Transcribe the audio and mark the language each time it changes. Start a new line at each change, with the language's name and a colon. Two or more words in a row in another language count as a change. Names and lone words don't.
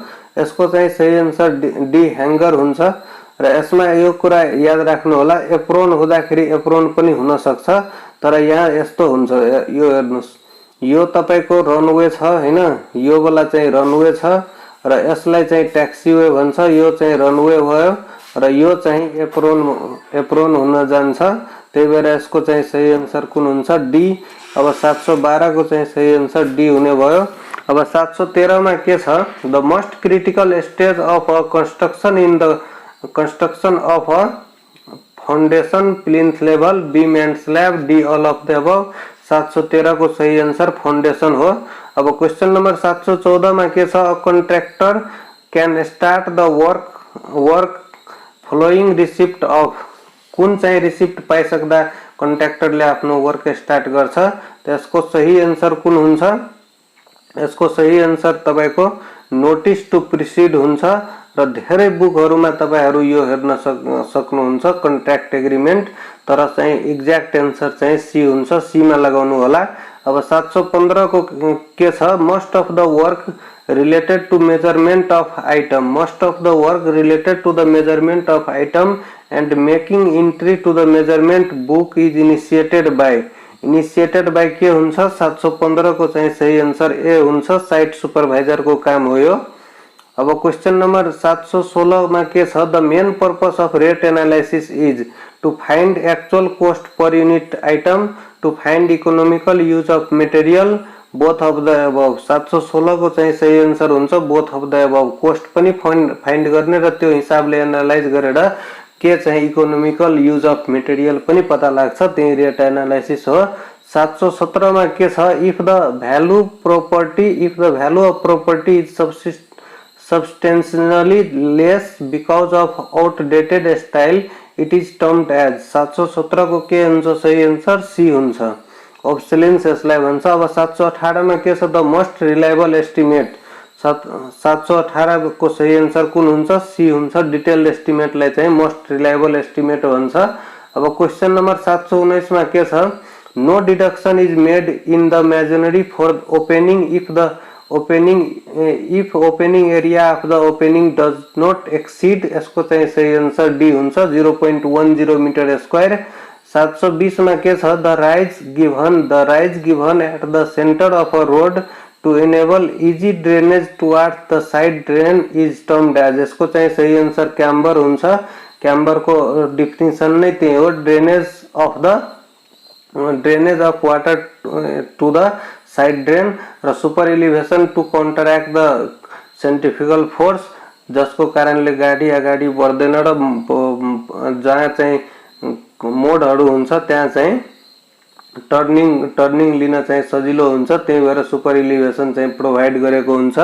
Nepali: यसको चाहिँ सही आन्सर
English: D hanger
Nepali: हुन्छ। र यसमा यो कुरा याद राख्नु होला, एप्रोन हुँदाखेरि एप्रोन पनि हुन सक्छ, तर यहाँ यस्तो हुन्छ, यो हेर्नुस्, यो तपाईको रनवे छ हैन, यो वाला चाहिँ रनवे छ र यसलाई चाहिँ ट्याक्सीवे भन्छ, यो चाहिँ रनवे भयो र यो चाहिँ एप्रोन हुन जान्छ। त्यही भएर यसको चाहिँ सही आन्सर कुन हुन्छ? डी। अब 712 को चाहिँ सही आन्सर डी हुने भयो। अब 713 मा के छ?
English: The most critical stage of a construction in the construction of a foundation, plinth level, beam and slab, D all of the above.
Nepali: 713 को सही आंसर फाउंडेशन हो। अब
English: question number
Nepali: 714 में के छ?
English: A contractor can start the work following receipt of,
Nepali: कुन चाहिँ रिसिप्ट पाइसक्दा कन्ट्र्याक्टरले आफ्नो
English: work start
Nepali: गर्छ? त्यसको सही आन्सर कुन हुन्छ? यसको सही आन्सर तपाईको
English: notice to proceed
Nepali: हुन्छ। र धेरै बुकहरुमा तपाईहरु यो हेर्न सक्नुहुन्छ
English: contract agreement,
Nepali: तर चाहिँ
English: exact answer
Nepali: चाहिँ सी हुन्छ, सी मा लगाउनु होला। अब 715 को के छ?
English: Most of the work related to measurement of item, most of the work related to the measurement of item and making entry to the measurement book is initiated by, initiated by
Nepali: के हुन्छ? 715 को चाहिँ सही आन्सर ए हुन्छ,
English: site supervisor
Nepali: को काम हो यो। अब
English: question number
Nepali: 716 में के छ?
English: The main purpose of rate analysis is to find actual cost per unit item, to find economical use of material, both of the above.
Nepali: 716 को चाहिँ सही आन्सर हुन्छ
English: both of the above,
Nepali: कॉस्ट पनि फाइन्ड गर्ने र त्यो हिसाबले एनालाइज गरेर के चाहिँ
English: economical use of material
Nepali: पनि पता लाग्छ, त्यही
English: rate analysis
Nepali: हो।
English: 717
Nepali: में के छ?
English: If the value of property is substantially less because of outdated style, it is termed as।
Nepali: 717 को के हुन्छ सही आन्सर? सी हुन्छ, ऑब्सोलेन्स यसलाई भन्छ। अब 718 में के छ?
English: The most reliable estimate,
Nepali: 718 को सही आन्सर कुन हुन्छ? सी हुन्छ,
English: detailed estimateलाई
Nepali: चाहिँ
English: most reliable estimate
Nepali: भन्छ। अब
English: question number
Nepali: 719 में के छ?
English: No deduction is made in the masonry for opening if opening area of the opening does not exceed,
Nepali: यसको चाहिँ सही आन्सर डी हुन्छ, 0.10
English: meter square.
Nepali: 720 में के छ?
English: The rise given at the centre of a road to enable easy drainage towards the side drain is termed as.
Nepali: यसको चाहिँ सही आन्सर क्याम्बर हुन्छ। क्याम्बर को डेफिनेसन नै त्यही हो,
English: drainage of water to the side drain
Nepali: र
English: super elevation to counteract the centrifugal force,
Nepali: जसको कारणले गाडी अगाडि बढ्दैन र जहाँ चाहिँ मोडहरु हुन्छ त्यहाँ चाहिँ टर्निङ लिन चाहिँ सजिलो हुन्छ, त्यही भएर
English: super elevation
Nepali: चाहिँ प्रोभाइड गरेको हुन्छ।